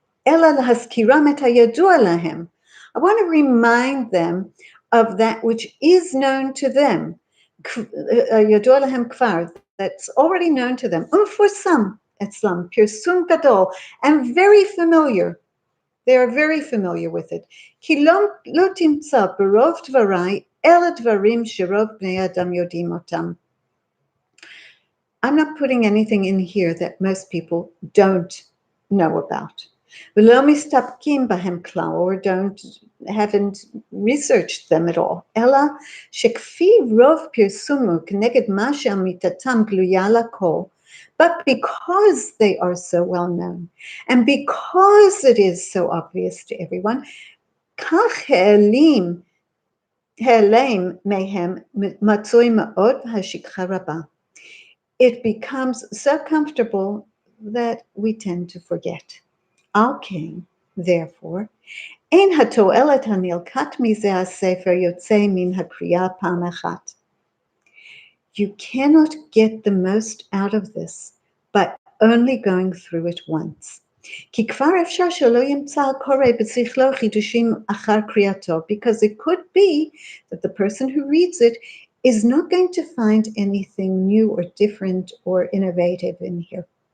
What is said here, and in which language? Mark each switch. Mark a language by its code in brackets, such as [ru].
[he] Ela lahaskiram et hayadua lahem. [en] I want to remind them of that which is known to them. [he] Yadua lahem kvar, [en] that's already known to them. [he] Umfursam etzlam, pirsum gadol, [en] and very familiar. They are very familiar with it. [he] Ki lo timtza berov dvarai אלה דברים שרוב בני אדם יודעים אותם. [en] I'm not putting anything in here that most people don't know about. [he] ולא מסתפקים בהם כלל, [en] or haven't researched them at all, [he] אלא שכפי רוב פרסומו כנגד מה שאמיתתם גלויה לכל, [en] but because they are so well known, and because it is so obvious to everyone, [he] כך העלם מהם מצוי מאוד השכחה רבה. [en] It becomes so comfortable that we tend to forget. [he] על כן, [en] therefore, [he] אין התועלת הנלקט מזה הספר יוצא מן הקריאה פעם אחת. [en] You cannot get the most out of this by only going through it once. [he] כי כבר אפשר שלא ימצא הקורא בשכלו חידושים אחר קריאתו, [en] because it could be that the person who reads it is not going to find anything new or different or innovative in here.